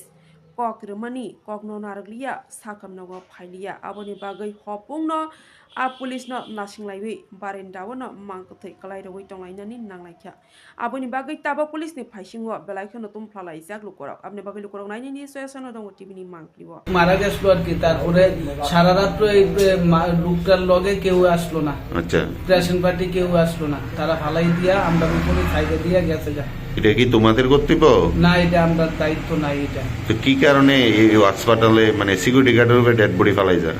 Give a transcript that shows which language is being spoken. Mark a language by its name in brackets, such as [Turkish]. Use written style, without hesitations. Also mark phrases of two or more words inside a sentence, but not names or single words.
[Kok Borok] Kok remani kok no narglia sakam no pailia aboni bagai hopung no police no nasing laiwi barindawo no mangkote kalai rawai tongainani nanglaikia aboni bagai taba police ni paisingwa belaikho no tumplalai jak lukorok abni bagai lukorok naini ni soyasono dong tv ni mangkliwo [Bangla] মারা গেছিল আর কি তারপরে সারা রাত এই লোকটার লগে কেউ আসলো না আচ্ছা [English] present party [Bangla] কেউ আসলো না তারা ফালাই দিয়া আমরা উপরে খাইতে দিয়া গেছে যা এটা কি তোমাদের কর্তব্য না এটা আমরা দায়িত্ব নাই এটা তো কি কারণে এই হাসপাতালে মানে সিকিউরিটি গার্ডের উপরে [English] dead body [Bangla] ফালাই যায়